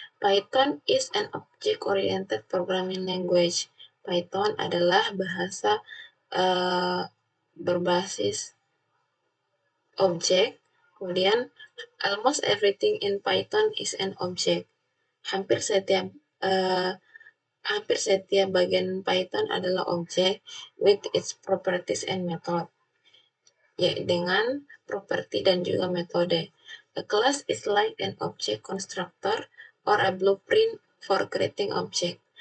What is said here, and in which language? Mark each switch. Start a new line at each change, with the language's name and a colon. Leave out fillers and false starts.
English: Python is an object-oriented programming language.
Indonesian: Python adalah bahasa berbasis objek. Kemudian,
English: almost everything in Python is an object.
Indonesian: Hampir setiap uh, hampir setiap bagian Python adalah objek
English: with its properties and method.
Indonesian: Ya, dengan properti dan juga metode.
English: A class is like an object constructor or a blueprint for creating object.